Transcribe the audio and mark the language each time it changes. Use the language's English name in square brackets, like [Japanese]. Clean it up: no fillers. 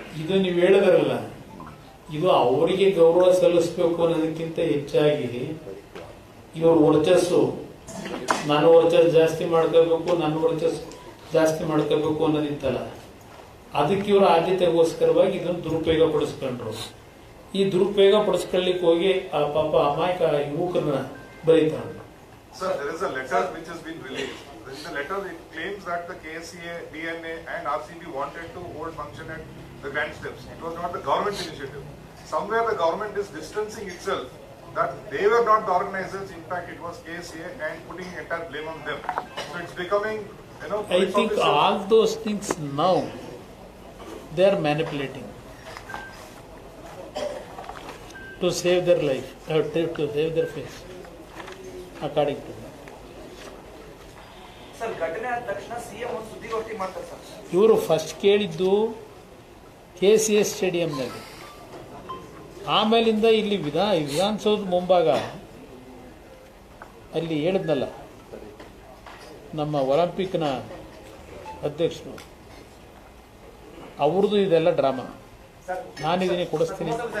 [Kannada] ಇದು ನೀವು ಹೇಳಿದ್ರಲ್ಲ, ಇದು ಅವರಿಗೆ ಗೌರವ ಸಲ್ಲಿಸಬೇಕು ಅನ್ನೋದಕ್ಕಿಂತ ಹೆಚ್ಚಾಗಿ ಇವರು ವರ್ಚಸ್ಸು, ನಾನು ವರ್ಚಸ್ ಜಾಸ್ತಿ ಮಾಡ್ಕೋಬೇಕು, ನನ್ನ ವರ್ಚಸ್ ಜಾಸ್ತಿ ಮಾಡ್ಕೋಬೇಕು ಅನ್ನೋದಿತ್ತಲ್ಲ, ಅದಕ್ಕೆ ಇವರು ಆದ್ಯತೆಗೋಸ್ಕರವಾಗಿ ಇದನ್ನು ದುರುಪಯೋಗ ಪಡಿಸ್ಕೊಂಡ್ರು. ಈ ದುರುಪಯೋಗ ಪಡಿಸ್ಕೊಳ್ಳಿಕ್ಕೆ ಹೋಗಿ ಆ ಪಾಪ ಅಮಾಯಕ ಯುವಕರನ್ನ ಬರೀತಾನೆ. [English] Sir, there is a letter which has been released. In the letter, it claims that the KSCA, DNA and RCB wanted to hold function at the Grand Steps. It was not the government initiative. Somewhere the government is distancing itself that they were not the organizers. In fact, it was KSCA and putting entire blame on them. So it's becoming, I think all those things now they are manipulating to save their life, to save their face, according to them. [Kannada] Sir, ಘಟನೆ ಆದ ತಕ್ಷಣ CM ಒಂದು ಸುದ್ದಿಗೋಷ್ಠಿ ಮಾಡ್ತಾರೆ sir. ಇವರು first ಕೇಳಿದ್ದು KCS ಸ್ಟೇಡಿಯಂನಲ್ಲಿ, ಆಮೇಲಿಂದ ಇಲ್ಲಿ ವಿಧಾನಸೌಧ ಮುಂಭಾಗ ಅಲ್ಲಿ ಹೇಳಿದ್ನಲ್ಲ ನಮ್ಮ ಒಲಿಂಪಿಕ್ನ ಅಧ್ಯಕ್ಷರು, ಅವ್ರದ್ದು ಇದೆಲ್ಲ ಡ್ರಾಮಾ. ನಾನಿದ್ದೀನಿ, ಕೊಡಿಸ್ತೀನಿ.